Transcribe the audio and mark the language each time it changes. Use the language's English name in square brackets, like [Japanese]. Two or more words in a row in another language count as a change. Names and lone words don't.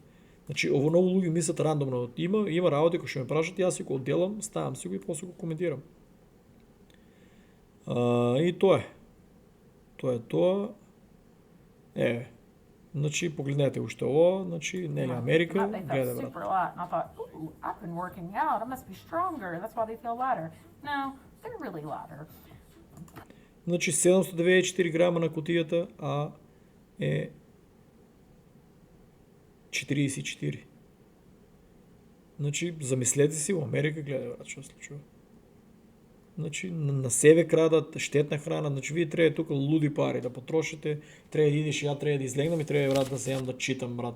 [Macedonian] Значи, ово многу луѓе мислат рандомно. Има работи кои што ме прашат, јас си го одделам, ставам си го и после го коментирам. И тоа е. Тоа е. Значи, погледнете уште ово, значи, нели Америка, гледа, брат. [English] Super light, and I thought, ooh, I've been working out. I must be stronger. That's why they feel lighter. No, they're really lighter. [Macedonian] Значи, 794 грама на кутијата, а е 44. Значи, замислете си, во Америка гледа, брат, што се случува. Значи, на себе крадат, штетна храна, значи, вие треба тука луди пари да потрошите, треба да идеш, ја треба да излегнам и треба, брат, да земам да читам, брат.